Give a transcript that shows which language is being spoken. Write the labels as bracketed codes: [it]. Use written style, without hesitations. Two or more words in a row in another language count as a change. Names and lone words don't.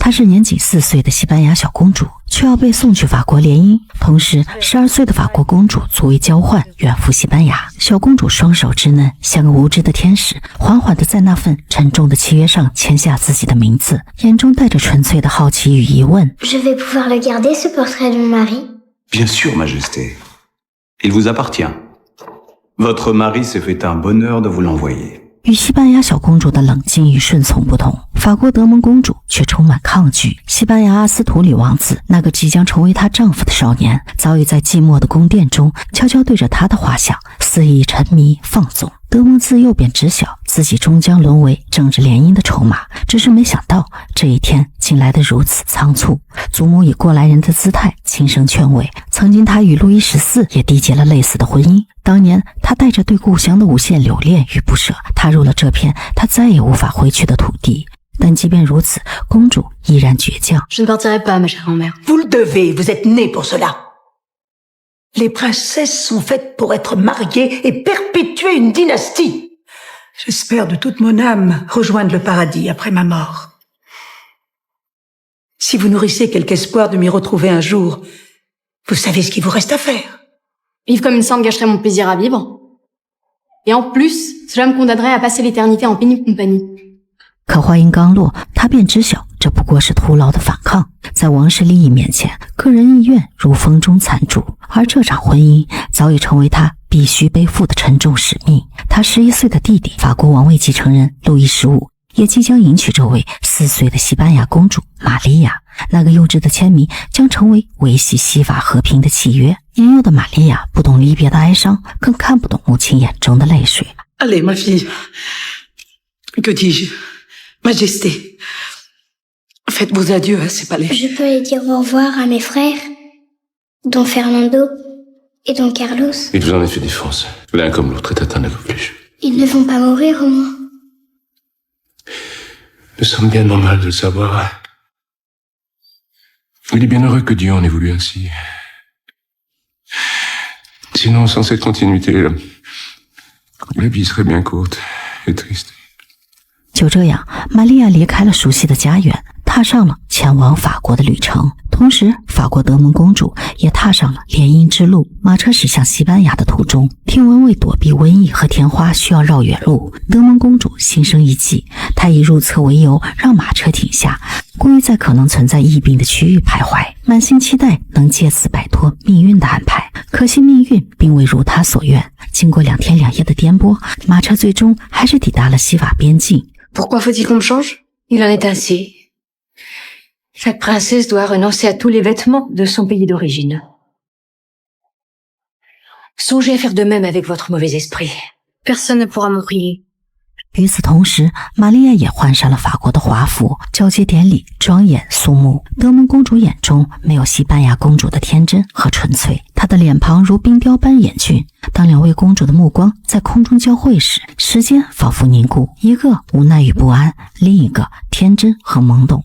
[zh] 她是年仅4岁的西班牙小公主，却要被送去法国联姻，同时12岁的法国公主作为交换远赴西班牙。小公主双手稚嫩，像个无知的天使，缓缓地在那份沉重的契约上签下自己的名字，眼中带着纯粹的好奇与疑问。 [fr] Je vais pouvoir le garder, ce portrait de mon mari? Bien sûr, Majesté. Il vous appartient. Votre mari s'est fait un bonheur de vous l'envoyer. [zh] 与西班牙小公主的冷静与顺从不同，法国德蒙公主却充满抗拒。西班牙阿斯图里王子，那个即将成为她丈夫的少年，早已在寂寞的宫殿中悄悄对着她的画像肆意沉迷放纵。德蒙自幼便知晓自己终将沦为政治联姻的筹码，只是没想到这一天竟来得如此仓促。祖母以过来人的姿态轻声劝慰，曾经他与路易14也缔结了类似的婚姻。当年他带着对故乡的无限留恋与不舍，踏入了这片他再也无法回去的土地。但即便如此，公主依然倔强。 [fr] Je ne partirai pas, ma chère grand-mère. Vous le devez, vous êtes née pour cela. Les princesses sont faites pour être mariées et perpétuer une dynastie. J'espère de toute mon âme rejoindre le paradis après ma mort. Si vous nourrissez quelque espoir de m'y retrouver un jour, vous savez ce qu'il vous reste à faire. Vivre comme une sainte gâcherait mon plaisir à vivre. Et en plus, cela me condamnerait à passer l'éternité en pénible compagnie. [zh] 可话音刚落，他便知晓这不过是徒劳的反抗。在王室利益面前，个人意愿如风中残烛，而这场婚姻早已成为他必须背负的沉重使命。他11岁的弟弟，法国王位继承人路易15，也即将迎娶这位4岁的西班牙公主玛利亚。那个幼稚的签名将成为维系西法和平的契约。年幼的玛利亚不懂离别的哀伤，更看不懂母亲眼中的泪水。 [fr] Allez, ma fille. Que dis-je? Majesté, faites vos adieux à ces palais. Je peux aller dire au revoir à mes frères, dont Fernando et dont Carlos. Il vous en est fait défense. L'un comme l'autre est atteint d'accomplissement. Ils ne vont pas mourir au moins. Nous sommes bien normal de le savoir. Il est bien heureux que Dieu en ait voulu ainsi. Sinon, sans cette continuité, la vie serait bien courte et triste. [zh] 就这样，玛利亚离开了熟悉的家园，踏上了前往法国的旅程。同时，法国德蒙公主也踏上了联姻之路。马车驶向西班牙的途中，听闻为躲避瘟疫和天花需要绕远路，德蒙公主心生一计，她以入册为由让马车停下，故意在可能存在疫病的区域徘徊，满心期待能借此摆脱命运的安排。可惜命运并未如她所愿，经过2天2夜的颠簸，马车最终还是抵达了西法边境。 [fr] Pourquoi faut-il qu'on me change? Il en est ainsi. Chaque princesse doit renoncer à tous les vêtements de son pays d'origine. Songez à faire de même avec votre mauvais esprit. Personne ne pourra m'oublier. [zh] 与此同时，玛利亚也换上了法国的华服，交接典礼庄严肃穆。德蒙公主眼中没有西班牙公主的天真和纯粹，她的脸庞如冰雕般严峻。当2位公主的目光在空中交汇时，时间仿佛凝固，一个无奈与不安，另一个天真和懵懂。